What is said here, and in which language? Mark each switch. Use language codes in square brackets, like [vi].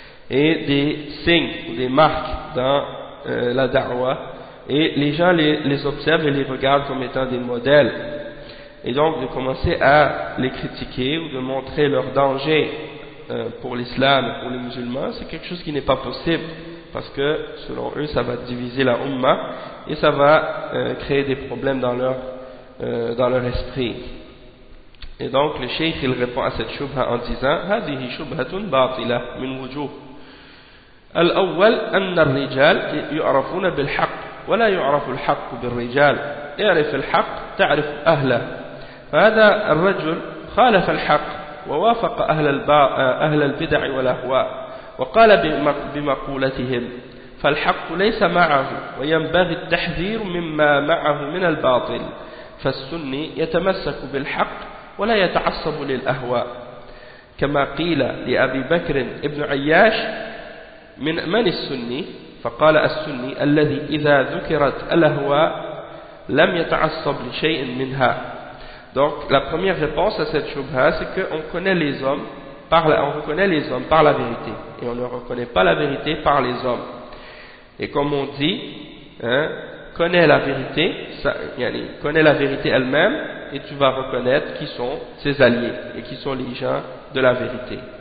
[fr] et des signes ou des marques dans la da'wa, et les gens les observent et les regardent comme étant des modèles, et donc de commencer à les critiquer ou de montrer leur danger pour l'islam, pour les musulmans, c'est quelque chose qui n'est pas possible, parce que selon eux ça va diviser la umma et ça va créer des problèmes dans leur esprit. Et donc le cheikh, il répond à cette shubha en disant: [ar] هذه شبهة باطلة من وجوه. الأول أن الرجال يعرفون بالحق ولا يعرف الحق بالرجال، اعرف الحق تعرف أهله، فهذا الرجل خالف الحق ووافق أهل البدع والأهواء وقال بمقولتهم، فالحق ليس معه وينبغي التحذير مما معه من الباطل، فالسني يتمسك بالحق ولا يتعصب للأهواء، كما قيل لأبي بكر ابن عياش: من من السني؟ فقال: السني الذي إذا ذكرت الأهواء لم يتعصب لشيء منها. [fr] Donc la première réponse à cette shubha, c'est que on reconnaît les hommes par la vérité, et on ne reconnaît pas la vérité par les hommes. Et comme on dit, connais la vérité, connais la vérité elle-même, et tu vas reconnaître qui sont ses alliés et qui sont les gens de la vérité.